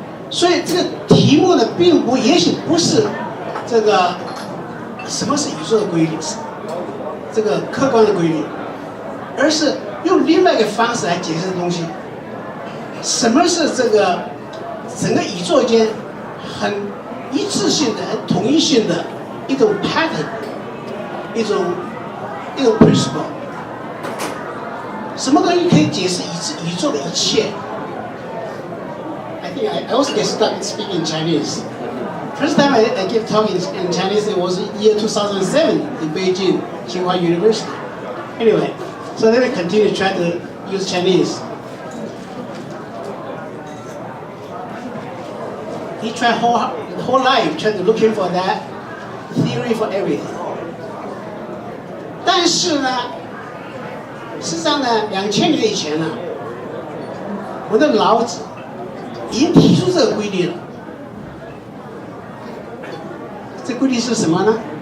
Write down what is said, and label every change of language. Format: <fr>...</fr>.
<zh>所以这个题目呢，也许不是这个什么是宇宙的规律，这个客观的规律，而是用另外一个方式来解释东西。什么是这个整个宇宙间很一致性的、很统一性的一种 pattern， 一种 principle？什么东西可以解释宇宙的一切？</zh> <en>I think I also get stuck in speaking Chinese. First time I gave talk in Chinese, it was year 2007 in Beijing, Tsinghua University. Anyway, so then we continue to try to use Chinese. He tried whole life trying to looking for that theory for everything.</en> <zh>但是呢，事实上呢，2000年以前呢，我的老子已经提出这个规律了。这规律是什么呢？</zh>